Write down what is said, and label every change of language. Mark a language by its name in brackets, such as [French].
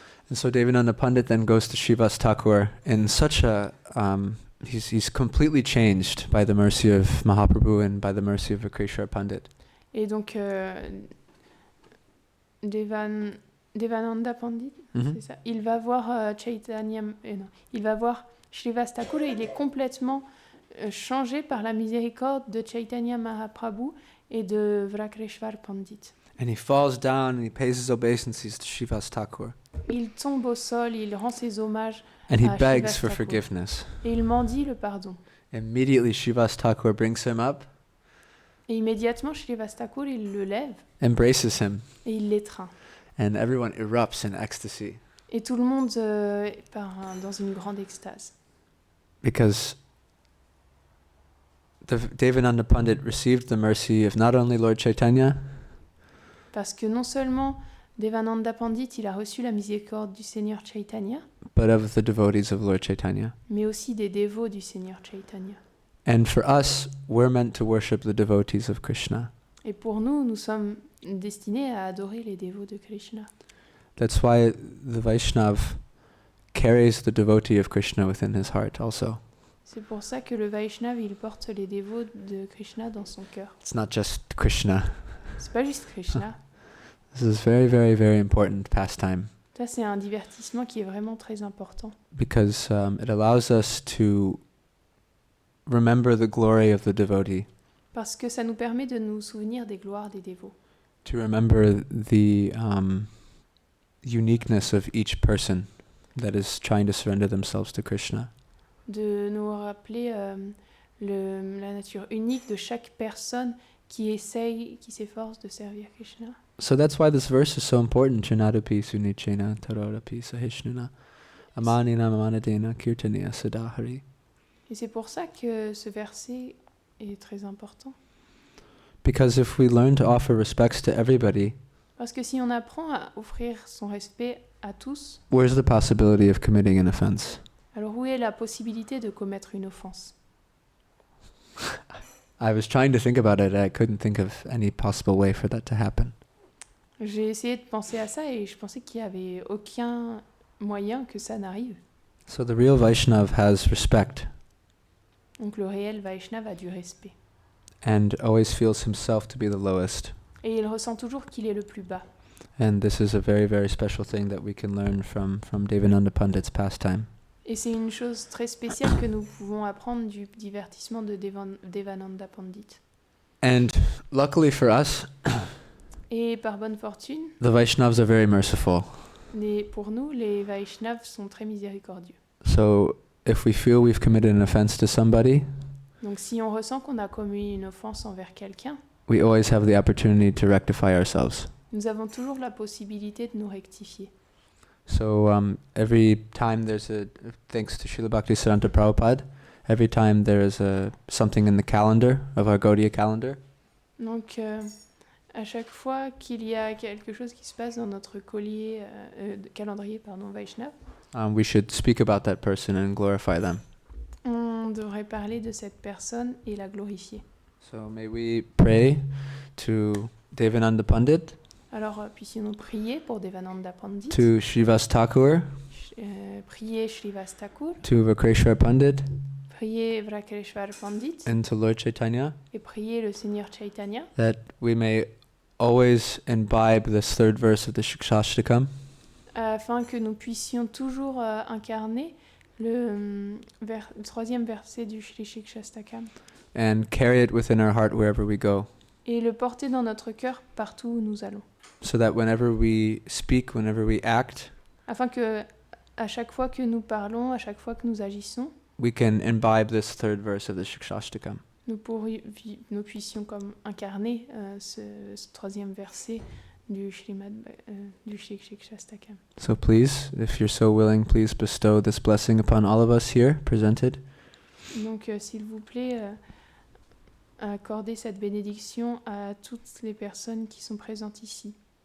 [English] And so Devananda Pandit then goes to Srivas Thakur in such a he's completely changed by the mercy of Mahaprabhu and by the mercy of Vikreshwar Pandit. [French] Et donc Devananda Pandit, c'est ça. Il va voir il va voir Srivas Thakur et il est complètement changé par la miséricorde de Chaitanya Mahaprabhu et de Vikreshwar Pandit. [English] And he falls down and he pays his obeisances to Srivas Thakur. [French] Il tombe au sol, il rend ses hommages [English] And he [French] à [English] begs [French] Srivas [English] for [French] Thakur. [English] forgiveness. [French] Et il mendie le pardon. [English] Immediately Srivas Thakur brings him up, [French] Et immédiatement, Srivas Thakur, il le lève [English] embraces him, [French] et il l'étreint. [English] and everyone erupts in ecstasy. [French] Et tout le monde part dans une grande extase. [English] Because Devananda Pandit received the mercy of not only Lord Chaitanya, [French] Parce que non seulement Devananda Pandit, il a reçu la miséricorde du Seigneur Chaitanya, [English] but of the devotees of Lord Chaitanya. [French] mais aussi des dévots du Seigneur Chaitanya. [English] And for us, we're meant to worship the devotees of Krishna. [French] Et pour nous, nous sommes destinés à adorer les dévots de Krishna. [English] That's why the Vaishnav carries the devotee of Krishna within his heart also. [French] C'est pour ça que le Vaishnav, il porte les dévots de Krishna dans son cœur. [English] It's not just Krishna. [French] C'est pas juste Krishna. [English] This is very, very, very important pastime [French] Ça, c'est un divertissement qui est vraiment très important. [English] because it allows us to remember the glory of the devotee, [French] Parce que ça nous permet de nous souvenir des gloires des dévots. [English] to remember the uniqueness of each person that is trying to surrender themselves to Krishna. [French] De nous rappeler la nature unique de chaque personne qui s'efforce de servir Krishna. [English] So that's why this verse is so important. [Sanskrit] Chanadupi sunichena tarorapi sahishnuna amanina mamanadena kirtaniya sadahari. [French] Et c'est pour ça que ce verset est très important. [English] Because if we learn to offer respects to everybody, [French] Parce que si on apprend à offrir son respect à tous, [English] where's the possibility of committing an offense? [French] alors où est la possibilité de commettre une offense? [English] I was trying to think about it and I couldn't think of any possible way for that to happen. [French] J'ai essayé de penser à ça et je pensais qu'il n'y avait aucun moyen que ça n'arrive. [English] So the real Vaishnav has respect [French] Donc le réel Vaishnav a du respect. [English] and always feels himself to be the lowest. [French] Et il ressent toujours qu'il est le plus bas. [English] And this is a very, very special thing that we can learn from Devananda Pandit's pastime. [French] Et c'est une chose très spéciale que nous pouvons apprendre du divertissement de Devananda Pandit. [English] And luckily for us, [French] Et par bonne fortune, [English] the Vaishnavas are very merciful. [French] pour nous, les Vaishnavas sont très miséricordieux. [English] So if we feel we've committed an offense to somebody, [French] Donc si on ressent qu'on a commis une offense envers quelqu'un, [English] we always have the opportunity to rectify ourselves. [French] nous avons toujours la possibilité de nous rectifier. [English] So every time thanks to Srila Bhaktisiddhanta Prabhupada, every time there is something in the calendar of our Gaudiya calendar, [French] Donc à chaque fois qu'il y a quelque chose qui se passe dans notre calendrier Vaishnav, [English] we should speak about that person and glorify them. [French] on devrait parler de cette personne et la glorifier. [English] So may we pray to Devananda Pandit, [French] Alors puissions-nous prier pour Devananda Pandit, [English] to Srivas Thakur, [French] prier Srivas Thakur, [English] to Vikreshwar Pandit, [French] prier Vikreshwar Pandit [English] and to Lord Chaitanya, [French] et prier le Seigneur Chaitanya, [English] that we may always imbibe this third verse of the Shikshashtakam, [French] afin que nous puissions toujours incarner le troisième verset du Shri Shikshastakam [English] and carry it within our heart wherever we go. [French] et le porter dans notre cœur partout où nous allons. [English] So that whenever we speak, whenever we act, [French] Afin que, à chaque fois que nous parlons, à chaque fois que nous agissons, [English] we can imbibe this third verse of the Shikshashtakam. [French] nous puissions comme incarner ce troisième verset du Srimad, du Shikshastakam. [English] So please, if you're so willing, please bestow this blessing upon all of us here presented. [French] Donc, s'il vous plaît, accordez cette bénédiction à toutes les personnes qui sont présentes ici.